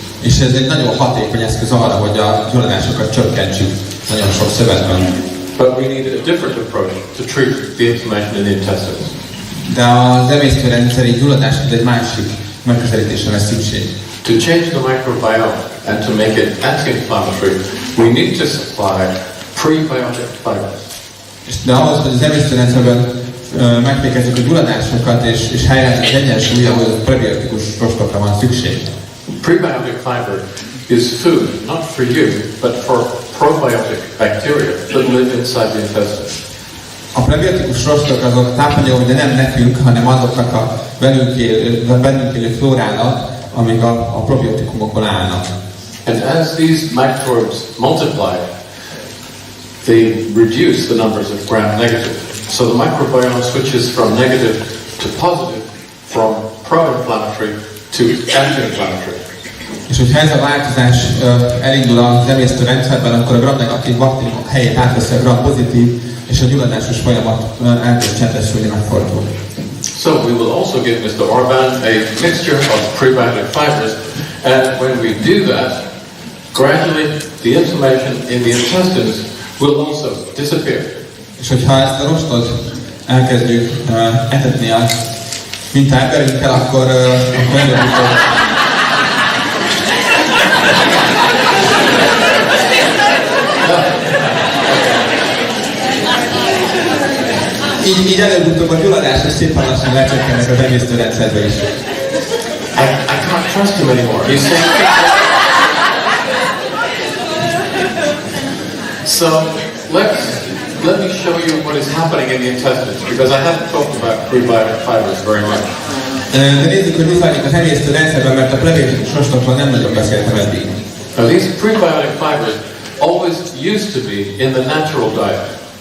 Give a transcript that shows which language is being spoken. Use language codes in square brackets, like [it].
[hu] És ez egy nagyon hatékony eszköz arra, hogy a gyulladásokat csökkentsük nagyon sok szövetben. [en] But we need a different approach to treat the inflammation in the intestines. [hu] De az emésztőrendszeri gyulladáshoz egy másik megközelítésre lesz szükség. [en] To change the microbiome and to make it anti-inflammatory, we need to supply prebiotic fibers. [hu] De ahhoz, hogy az emésztőrendszerben megfékezzük a gyulladásokat és helyreállítjuk az egyensúly, ahhoz prebiotikus rostokra van szükség. [en] Prebiotic fiber is food, not for you, but for probiotic bacteria that live inside the intestine. [hu] A prebiotikus rostok azok tápanyagok, de nem nekünk, hanem azoknak a bennünk élő flórának, amik a probiotikumokból állnak. [en] And as these microbes multiply, they reduce the numbers of gram-negative. So the microbiome switches from negative to positive, from pro-inflammatory to anti-inflammatory. [hu] És hogyha ez a változás elindul az emésztőrendszerben, akkor a gram-negatív baktériumok helyét átveszi a gram-pozitív, és a gyulladásos folyamat elkezd csendesülni, megfordul. [en] So we will also give Mr. Orban a mixture of prebiotic fibers, and when we do that, gradually the inflammation in the intestines will also disappear. [hu] És hogyha ezt a rostot elkezdjük etetni a mintaemberünkkel, akkor előbb-utóbb így előbb-utóbb a gyulladás és szépen lassan lecsökkennek az emésztőrendszerbe is. [en] I can't trust him anymore. He's saying So let me show you what is happening in the intestines, because I haven't talked about prebiotic fibers very much. [hu] De nézzük, hogy mi zajlik az emésztőrendszerben, mert a prebiotikus rostokról nem nagyon beszéltem eddig. [en] Now these prebiotic fibers always used to be in the natural diet.